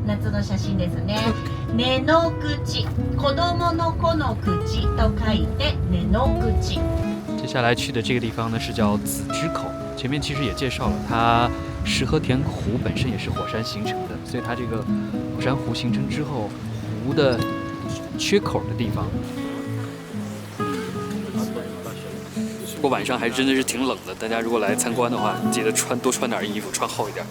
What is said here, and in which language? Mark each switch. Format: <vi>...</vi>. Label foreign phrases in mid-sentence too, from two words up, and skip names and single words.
<ja>夏の写真ですね。根の口、子供の子の口と書いて根の口。</ja> <zh>接下来去的这个地方呢是叫紫之口，前面其实也介绍了，它石河田湖本身也是火山形成的，所以它这个火山湖形成之后，湖的缺口的地方。不过晚上还真的是挺冷的，大家如果来参观的话，记得多穿点衣服，穿厚一点。</zh>